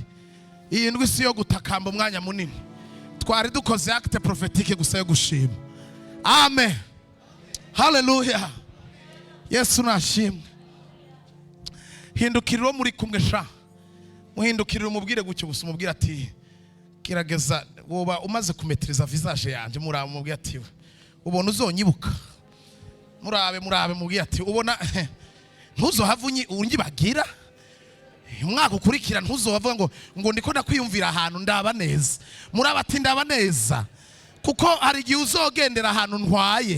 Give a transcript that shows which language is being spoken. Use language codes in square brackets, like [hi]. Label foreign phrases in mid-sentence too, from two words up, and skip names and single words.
[rn] Iyi ndwi si yo gutakamba umwanya munini. Twari dukoze [fr] acte prophétique [rn] gusa yo gushima. Amen. Hallelujah. Yesu nashimwe. Hindukiriro muri kumwe sha. Muhindukiriro umubwire gutyo gusa umubwire ati kirageza woba umaze kumetriza visage yanje murabe umubwire ati ubona uzonyibuka. Murabe mubwire ati ubona ntuzohavunyi unyibagira. Umwaka ukurikira ntuzobavuga ngo ndiko ndakwiyumvira ahantu ndaba neza. Muraba ati ndaba neza. Kuko hari igihe uzogendera ahantu ntwaye.